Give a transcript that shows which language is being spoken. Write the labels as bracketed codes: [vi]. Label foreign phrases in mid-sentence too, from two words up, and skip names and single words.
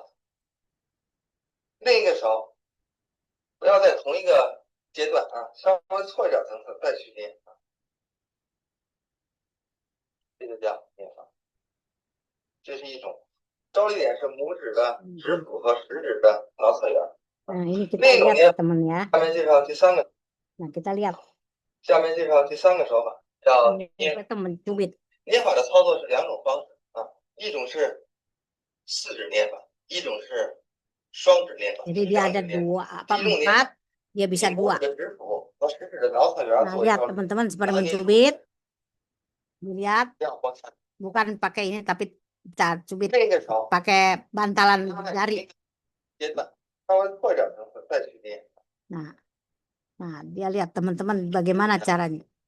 [zh] 另一个手不要在同一个阶段啊，稍微错一点层次再去捏啊，这个叫捏法。这是一种。着力点是拇指的指腹和食指的挠侧缘。 [id] Nah, ini kita lihat teman ya. [zh] 下面介绍第3个。 [id] Nah, kita lihat. [zh] 下面介绍第3个手法，叫捏。 [id] mencubit. [zh] 捏法的操作是2种方式啊，一种是4指捏法，一种是双指捏法。 [id] Jadi dia ada 4, dia bisa 2. Nah, lihat teman-teman seperti mencubit. Dilihat. Bukan pakai ini tapi kita cubit pakai bantalan jari. Nah, dia lihat teman-teman bagaimana caranya.